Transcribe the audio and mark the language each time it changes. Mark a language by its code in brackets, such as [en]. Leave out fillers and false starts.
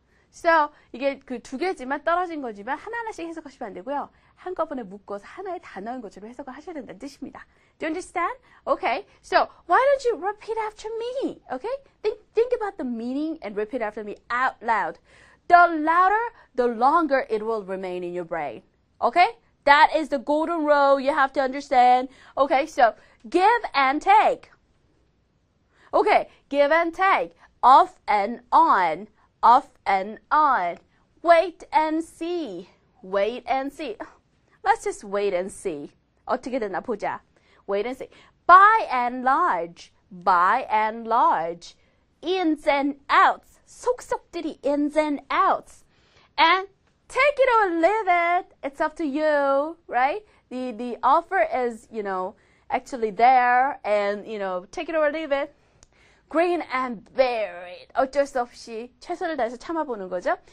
[ko] So, 이게 그 두 개지만 떨어진 거지만 하나하나씩 해석하시면 안 되고요. 한꺼번에 묶어서 하나의 단어인 것으로 해석을 하셔야 된다는 뜻입니다. [en] Do you understand? Okay. So, why don't you repeat after me? Okay? Think about the meaning and repeat after me out loud. The louder, the longer it will remain in your brain. Okay? That is the golden rule you have to understand. Okay, so give and take. Okay, give and take. Off and on. Off and on. Wait and see. Wait and see. Let's just wait and see. [ko] 어떻게 되나 보자. [en] Wait and see. By and large. By and large. Ins and outs. 속속들이 ins and outs. And take it or leave it. It's up to you, right? The offer is, actually there, and, take it or leave it. Grin and bear it. [ko] 어쩔 수 없이 최선을 다해서 참아보는 거죠.